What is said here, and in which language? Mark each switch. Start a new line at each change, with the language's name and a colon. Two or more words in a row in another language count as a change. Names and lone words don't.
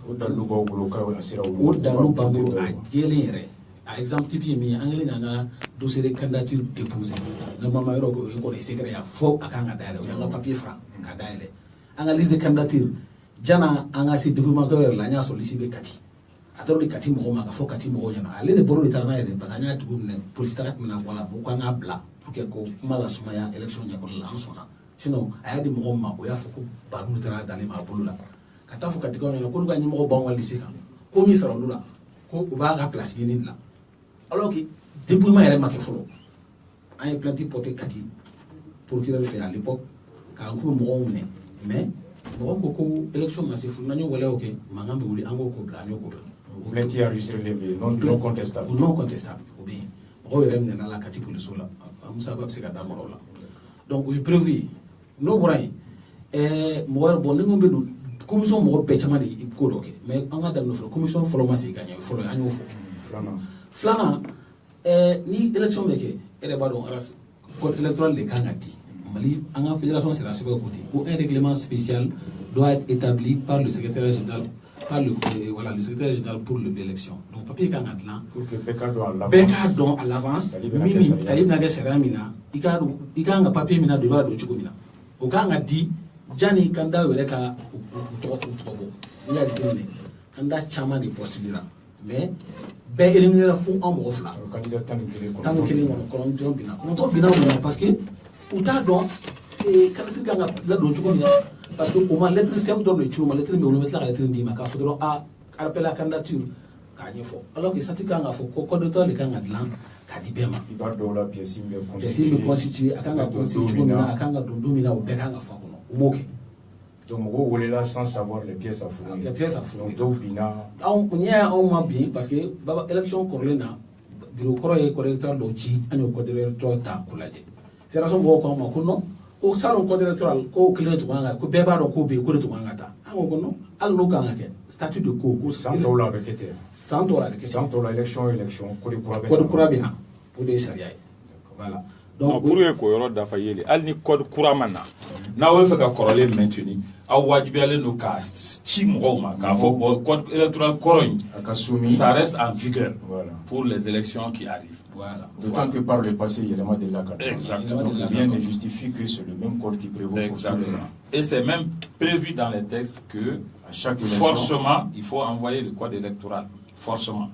Bambara: O dalu b'aw bolo k'a sera o dalu b'an bolo a jɛlen yɛrɛ. A
French: exemple type
Bambara: ye min ye an kɛlen k'an ka
French: dossier de candidature déposé normalement
Bambara: yɔrɔ o ye kɔni secret ya fo a kan ka dayɛlɛ o y'an ka papier fara ka dayɛlɛ an ka
French: liste de candidature
Bambara: jana an ka se dépouillement yɔrɔ la an y'a sɔrɔ liste bɛ Kati a taara de Kati mɔgɔw ma ka fɔ Kati mɔgɔw ɲɛna ale de bolo de taara n'a yɛrɛ
French: parce que
Bambara: an y'a dugu minɛ police taga tɛmɛna bɔ la ko k'an k'a bila
French: pour que
Bambara: ko kuma la sumaya élection ɲɛkɔrɔ la an sɔnna sinon a y'a di mɔgɔw ma o y'a fɔ ko baarun de taara dalen ma a bolo la ka taa fɔ Katikaw ɲɛna k'olu ka ɲɛmɔgɔ b'anw ka liste kan ko min sara olu la ko u b'a ka place ɲini dilan
French: alors que dépouillement
Bambara: yɛrɛ ma kɛ fɔlɔ an ye
French: plainte porté
Bambara: Kati procureur fɛ
French: à l'époque
Bambara: k'an k'u mɔgɔw minɛ mais mɔgɔw ko ko élection ma se fɔlɔ n'an ye waleyaw kɛ mankan bɛ wuli an k'o ko bila an y'o ko bila.
French: Plainte enregistrée non contestable. Non contestable
Bambara: o bɛ yen mɔgɔw yɛrɛ minɛna la Kati police la Musa bɛ se ka da mɔgɔw la donc o ye prévu ye n'o bɔra yen mɔgɔ bon ni ko bɛ don commission mɔgɔ bɛɛ caman de ye ko dɔ kɛ mais an ka daminɛ fɔlɔ commission fɔlɔ ma sigi ka ɲɛ fɔlɔ an y'o fɔ. Filanan ni élection bɛ kɛ e yɛrɛ b'a dɔn
French: code électoral
Bambara: de kan ka di Mali an ka fédération sera sɛbɛn ko ten ko
French: un règlement spécial doit être établi par le secrétaire général le secrétaire général pour l'élection
Bambara: donc papier kan ka dilan
French: pour que bɛɛ
Bambara: k'a dɔn
French: à l'avance
Bambara: min tali bɛna kɛ sariya min na i kan ka papier min na don i b'a dɔn cogo min na o kan ka di janni candidat yɛrɛ ka tɔgɔ bɔ n'i y'a jateminɛ candidat caman de postulera mais bɛɛ éliminer fo an mɔgɔ fila candidat tan ni kelen kɔnɔ kɔnɔntɔn binna mun na
French: parce que
Bambara: u t'a dɔn
French: candidature
Bambara: kan ka ladon cogo min na
French: parce que
Bambara: o ma
French: lettre simple
Bambara: dɔrɔn de ci o ma lettre min o bɛ tila ka lettre d'i ma k'a fɔ dɔrɔn
French: appel à candidature
Bambara: k'a ɲɛfɔ
French: alors que
Bambara: sati kan ka fɔ ko
French: code électoral
Bambara: de kan ka dilan k'a di bɛɛ ma i b'a dɔw la pièce min bɛ constituer a kan ka constituer cogo min na a kan ka don don min na o bɛɛ kan ka fɔ a kɔnɔ o m'o kɛ.
French: Donc
Bambara: mɔgɔw welela
French: sans savoir les pièces à fournir. Les pièces à fournir.
Bambara: Dɔw binna. N'i y'a anw ma bin
French: parce que
Bambara: élection kɔrɔlen na
French: bureau kɔrɔ
Bambara: ye
French: code électoral
Bambara: dɔw ci an y'o
French: code électoral
Bambara: ta k'o lajɛ fédération mɔgɔw ko an ma ko non ko salon
French: code électoral
Bambara: ko kelen de tun kan ka ko bɛɛ b'a dɔn k'o bɛ yen ko de tun kan ka taa an ko non hali n'o kan ka kɛ
French: statut de
Bambara: ko san tɔw la a bɛ kɛ ten san tɔw la a bɛ kɛ ten san tɔw la élection code kura bɛ na o de ye sariya ye voilà. Donc
French: pour que
Bambara: k'o dafa yeli hali ni code kura ma na n'aw bɛ fɛ ka kɔrɔlen maintenir aw wajibiyalen don k'a ci mɔgɔw ma k'a fɔ bon
French: code électoral
Bambara: kɔrɔ in
French: ça reste en vigueur pour les élections qui arrivent. Voilà. D'autant que par le passé, il y a vraiment de la carte. Exactement. Donc rien ne justifie que c'est le même code qui prévaut. Exactement. Et c'est même prévu dans les textes que à chaque élection, forcément, il faut envoyer le code électoral. Forcément.